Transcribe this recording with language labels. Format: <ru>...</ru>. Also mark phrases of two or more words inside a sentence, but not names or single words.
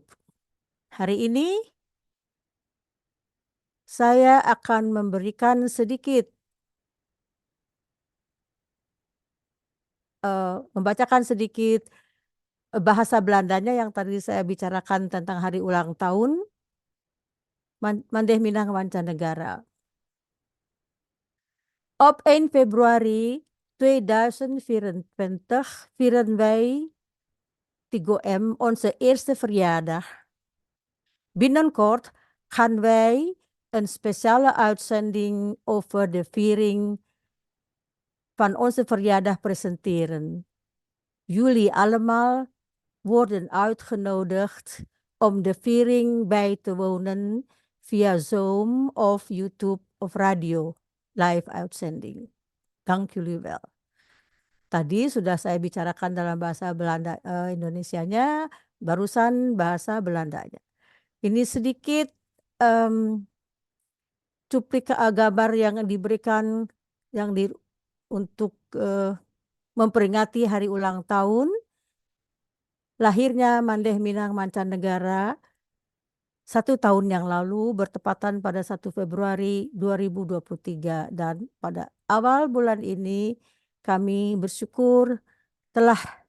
<id>Hari ini saya akan memberikan sedikit membacakan sedikit bahasa Belandanya yang tadi saya bicarakan tentang hari ulang tahun Mandeh Minang Mancanegara.</id> <nl>Op 1 Februari 2024 vieren wij 3M onze eerste verjaardag. Binnenkort gaan wij een speciale uitzending over de viering van onze verjaardag presenteren. Jullie allemaal worden uitgenodigd om de viering bij te wonen via Zoom of YouTube of radio live uitzending. Dank jullie wel.</nl> <id>Tadi sudah saya bicarakan dalam bahasa Belanda Indonesianya, barusan bahasa Belandanya. Ini sedikit gambar yang diberikan untuk memperingati hari ulang tahun lahirnya Mandeh Minang Mancanegara 1 tahun yang lalu bertepatan pada 1 Februari 2023 dan pada awal bulan ini kami bersyukur telah</id>